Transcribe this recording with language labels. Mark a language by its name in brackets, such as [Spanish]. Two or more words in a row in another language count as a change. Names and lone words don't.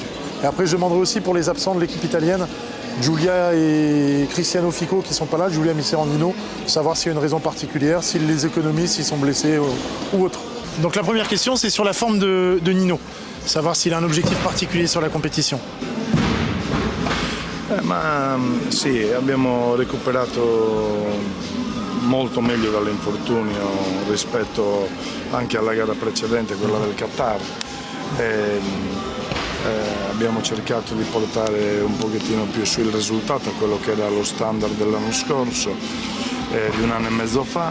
[French] Et après je demanderai aussi pour les absents de l'équipe italienne, Giulia et Cristiano Fico qui ne sont pas là, Giulia Miserandino, savoir s'il y a une raison particulière, s'ils les économisent, s'ils sont blessés ou autre. Donc la première question c'est sur la forme de Nino, savoir s'il a un objectif particulier sur la compétition. [Italian] Ma sì, abbiamo recuperato molto meglio dall'infortunio rispetto anche alla gara precedente, quella del Qatar. Abbiamo cercato di portare un pochettino più su il risultato, quello che era lo standard dell'anno scorso, di un anno e mezzo fa.